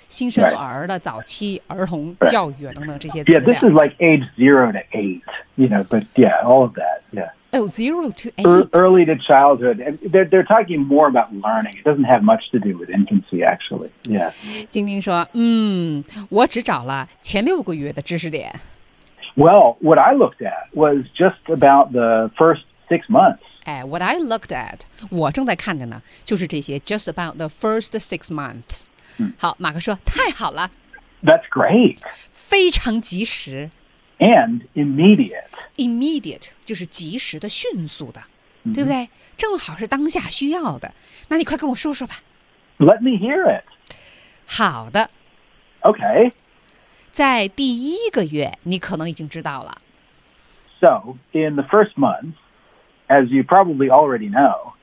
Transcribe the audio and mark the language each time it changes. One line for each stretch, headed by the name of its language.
Chinese: 新生儿的早期儿童教育等等这些资料
English: Yeah, this is like age 0 to 8, you know, but yeah, all of that, yeah. Oh, 0 to 8. Early to childhood. And they're talking more about learning. It doesn't have much to do with infancy, actually. Yeah.
Chinese: 晶晶说，我只找了前六个月的知识点。
English: Well, what I looked at was just about the first 6 months. What I looked at,
Chinese: 我正在看着呢，就是这些
English: just about the first 6 months.
Chinese: 好，马克说，太好了。
English: That's great.
Chinese: 非常及时。
English: And immediate.
Chinese: Immediate, 就是及时的，迅速的，对不对？正好是当下需要的。那你快跟我说说吧。
English: Let me hear it.
Chinese: 好的。
English: Okay.
Chinese: 在第一个月，你可能已经知道了。
English: So, in the first month, as you probably already know.